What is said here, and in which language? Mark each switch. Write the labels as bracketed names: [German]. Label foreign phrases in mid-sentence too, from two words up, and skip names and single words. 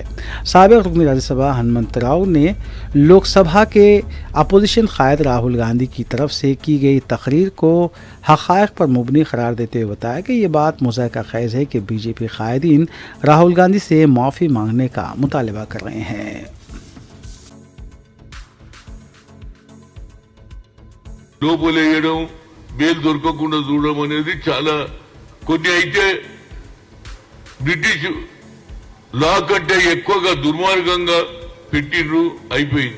[Urdu] سابق رکن راجیہ سبھا ہنمنت راؤ نے لوک سبھا کے اپوزیشن قائد راہل گاندھی کی طرف سے کی گئی تقریر کو حقائق پر مبنی قرار دیتے ہوئے بتایا کہ یہ بات مضحکہ خیز ہے کہ بی جے پی قائدین راہل گاندھی سے معافی مانگنے کا مطالبہ کر رہے ہیں۔ [Telugu] లోపలేయడం బెయిల్ దొరకకుండా చూడడం అనేది చాలా కొన్ని అయితే బ్రిటిష్ లా కంటే ఎక్కువగా దుర్మార్గంగా పెట్టిండ్రు అయిపోయింది.